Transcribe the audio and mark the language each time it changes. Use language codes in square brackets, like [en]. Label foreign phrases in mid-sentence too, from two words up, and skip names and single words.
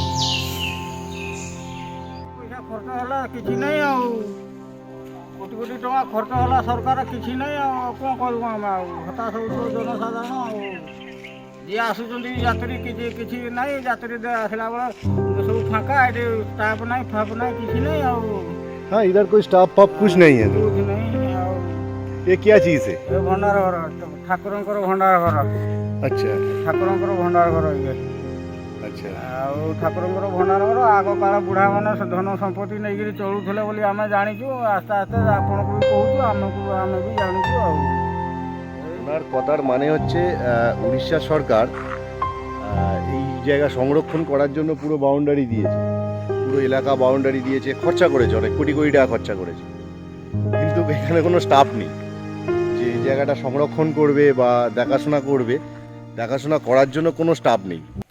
[or] ଖର୍ଚ୍ଚ ହେଲା କିଛି ନାହିଁ ଆଉ। କୋଟି କୋଟି ଟଙ୍କା ଖର୍ଚ୍ଚ ହେଲା ସରକାର, କିଛି ନାହିଁ ଆଉ। କ'ଣ କରିବୁ ଆମେ ଆଉ? ହତାଶ ହେଉଛୁ ଜନସାଧାରଣ ଆଉ। ଯିଏ ଆସୁଛନ୍ତି ଯାତ୍ରୀ, କିଛି ନାହିଁ। ଯାତ୍ରୀ ଆସିଲା ବେଳେ ସବୁ ଫାଙ୍କା, ଏଠି ଷ୍ଟାଫ୍ ନାହିଁ, ଫାଫ୍ ନାହିଁ, କିଛି ନାହିଁ ଆଉ। [hi] हाँ, इधर कोई स्टाफ पाफ कुछ नहीं है। [or] କିଛି ନାହିଁ ଆଉ। [hi] ये क्या चीज है? [or] ଏ ଭଣ୍ଡାର ଘର, ଠାକୁରଙ୍କର ଭଣ୍ଡାର ଘର। [hi] अच्छा [or] ଠାକୁରଙ୍କର ଭଣ୍ଡାର ଘର ଇଏ। [hi] अच्छा। [or] ଆଉ ଠାକୁରଙ୍କର ଭଣ୍ଡାର ଘର। ଆଗ କାଳ ବୁଢ଼ାମାନେ ଧନ ସମ୍ପତ୍ତି ନେଇକିରି ଚଳୁଥିଲେ ବୋଲି ଆମେ ଜାଣିଛୁ। ଆସ୍ତେ ଆସ୍ତେ ଆପଣଙ୍କୁ ବି କହୁଛୁ, ଆମେ ବି ଜାଣିଛୁ ଆଉ। [bn] ওনার কথার মানে হচ্ছে উড়িষ্যা সরকার এই জায়গা সংরক্ষণ করার জন্য পুরো বাউন্ডারি দিয়েছে, পুরো এলাকা বাউন্ডারি দিয়েছে, খরচা করেছে, অনেক কোটি কোটি টাকা খরচা করেছে। কিন্তু এখানে কোনো স্টাফ নেই যে এই জায়গাটা সংরক্ষণ করবে বা দেখাশোনা করবে, দেখাশোনা করার জন্য কোনো স্টাফ নেই।